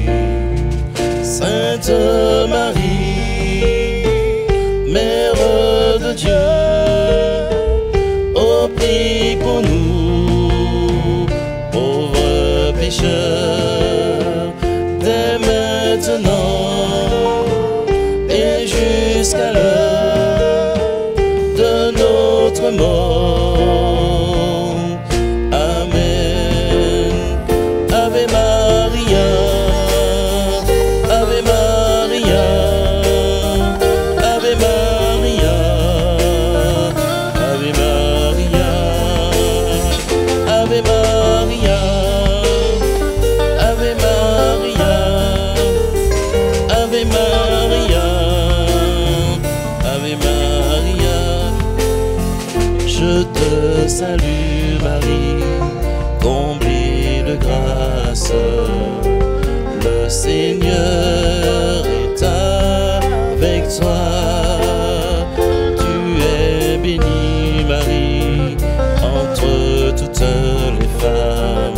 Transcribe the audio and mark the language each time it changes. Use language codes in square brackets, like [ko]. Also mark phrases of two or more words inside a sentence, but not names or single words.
[fr] Sainte Marie, Mère de Dieu, oh prie pour nous, pauvres pécheurs, dès maintenant et jusqu'à l'heure de notre mort. Amen. [la] Ave Maria, Ave Maria, Ave Maria, Ave Maria, Ave Maria, Ave Maria, Ave Maria, Ave Maria. [fr] Je te salue Marie, comblée de grâce. Le Seigneur est avec toi. Tu es bénie Marie entre toutes les femmes.